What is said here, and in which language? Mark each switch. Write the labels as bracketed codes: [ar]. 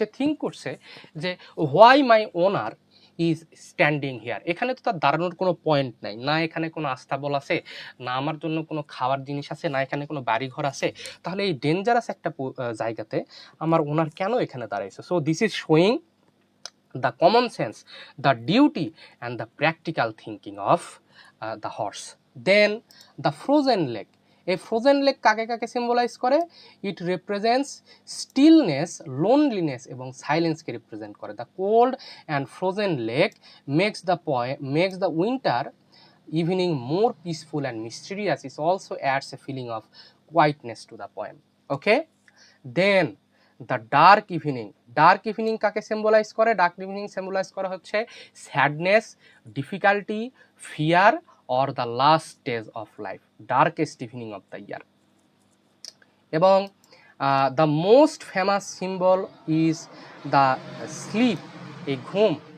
[bn] সে think করছে যে [en] Why my owner is standing here. [bn] এখানে তো তার দাঁড়ানোর কোনো পয়েন্ট নাই, না এখানে কোনো আস্তাবল আছে, না আমার জন্য কোনো খাওয়ার জিনিস আছে, না এখানে কোনো বাড়িঘর আছে। তাহলে এই ডেঞ্জারাস একটা জায়গাতে আমার ওনার কেন এখানে দাঁড়াইছে? [en] So this is showing the common sense, the duty and the practical thinking of the horse. Then the frozen lake. [bn] এই ফ্রোজেন লেক কাকে কাকে সিম্বলাইজ করে? [en] it represents stillness, loneliness [bn] এবং সাইলেন্সকে রিপ্রেজেন্ট করে। [en] The cold and frozen lake makes the winter evening more peaceful and mysterious. It also adds a feeling of quietness to the poem. Okay, then the dark evening. Dark evening [bn] কাকে symbolise করে? [en] Dark evening symbolise করা হচ্ছে sadness, difficulty, fear or the last stage of life, darkest evening of the year. এবং the most famous symbol is the sleep, [bn] এই ঘুম।